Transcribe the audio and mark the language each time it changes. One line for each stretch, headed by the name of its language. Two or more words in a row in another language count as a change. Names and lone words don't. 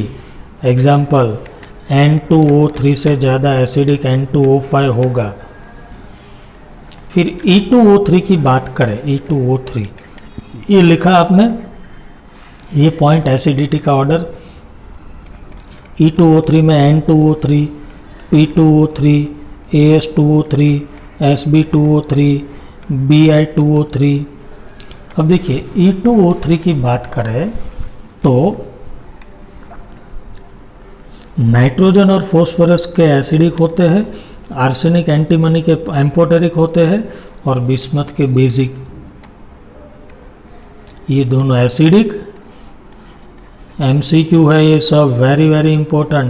Hindi: एग्जाम्पल N2O3 से ज़्यादा एसिडिक N2O5 होगा। फिर E2O3 की बात करें, E2O3 ये लिखा आपने, ये
English: point acidity
Hindi: का ऑर्डर। E2O3 में N2O3, P2O3, AS2O3, SB2O3, Bi2O3। अब देखिए E2O3 की बात करें तो नाइट्रोजन और फॉस्फोरस के एसिडिक होते हैं, आर्सेनिक एंटीमनी के एम्फोटेरिक होते हैं और बिस्मथ के बेसिक। ये दोनों एसिडिक। MCQ है ये सब,
English: very very important.